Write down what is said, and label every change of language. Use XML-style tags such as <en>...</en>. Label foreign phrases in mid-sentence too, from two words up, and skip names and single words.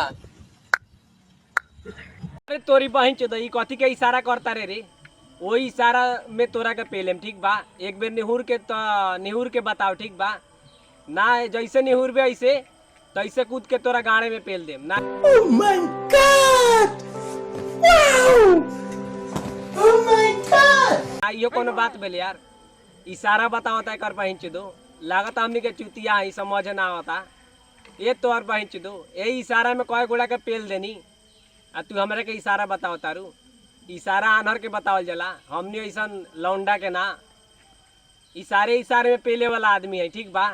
<bho>अरे तोरी बहिन चोद ई कथी के इशारा करता रे वही इशारा में तोरा के पेलेम ठीक बा। एक बेर निहुर के बताओ ठीक बा ना जैसे निहुर बे ऐसे तैसे कूद के तोरा गाड़े में पेल देम ना।</bho> <en>oh my god wow oh my god.</en> <bho>यो कोनो बात भेल यार इशारा बतावता कर बहिन चोदो लागत हमनी के चुतिया ही समझ ना आवता ये तोहर बहिन चोदो यही इशारा में कई गोड़ा के पेल देनी आ तू हमरा के इशारा बताओ तारू इशारा आनहर के बतावल जला हमनी ऐसन लौंडा के ना इशारे में पेले वाला आदमी है ठीक बा।</bho>